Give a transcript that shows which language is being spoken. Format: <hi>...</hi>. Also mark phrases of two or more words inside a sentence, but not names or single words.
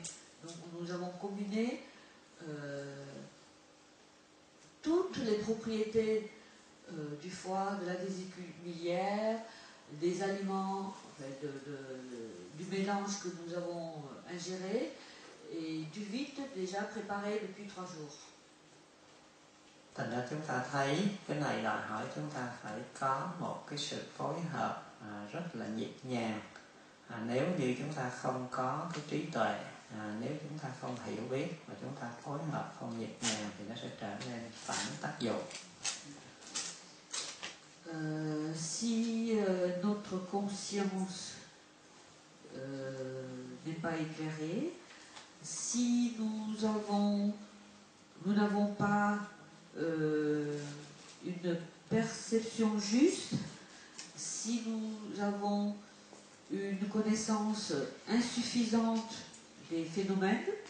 <fr>Donc nous avons combiné toutes les propriétés du foie, de la vésicule biliaire, des aliments, du mélange que nous avons ingéré et du vide déjà préparé depuis 3 jours.</fr> <vi>Thành ra chúng ta thấy cái này đòi hỏi chúng ta phải có một cái sự phối hợp rất là nhịp nhàng. Nếu như chúng ta không có cái trí tuệ, nếu chúng ta không hiểu biết và chúng ta phối hợp không nhịp nhàng thì nó sẽ trở nên phản tác dụng.</vi> <fr>Si notre conscience n'est pas éclairée, si nous n'avons pas une perception juste, si nous avons une connaissance insuffisante des phénomènes,</fr>